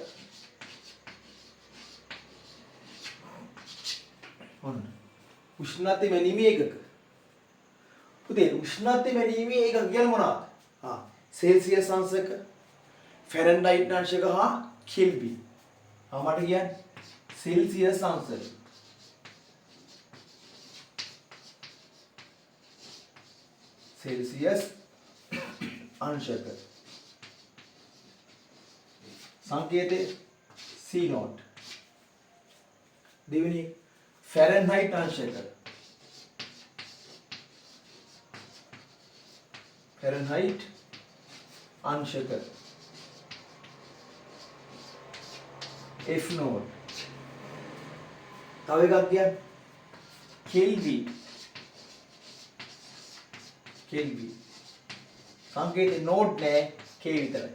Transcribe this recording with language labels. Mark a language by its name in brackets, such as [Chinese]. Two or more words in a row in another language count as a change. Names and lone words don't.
[Sinhala] උෂ්ණත්වය මැනීමේ ඒකක. පුතේ උෂ්ණත්වය මැනීමේ ඒකක කියන්නේ මොනවද? සෙල්සියස් අංශක, ෆැරන්හයිට් අංශක හා කෙල්වින්. මට කියන්නේ සෙල්සියස් අංශක. සෙල්සියස් අංශක සංකේත C0 දෙවෙනි ෆැරන්හයිට් අංශක ෆැරන්හයිට් අංශක F0 තව එකක් කියන්නේ කෙල්වින් සංකේතේ නෝඩ් නෑ K විතරයි.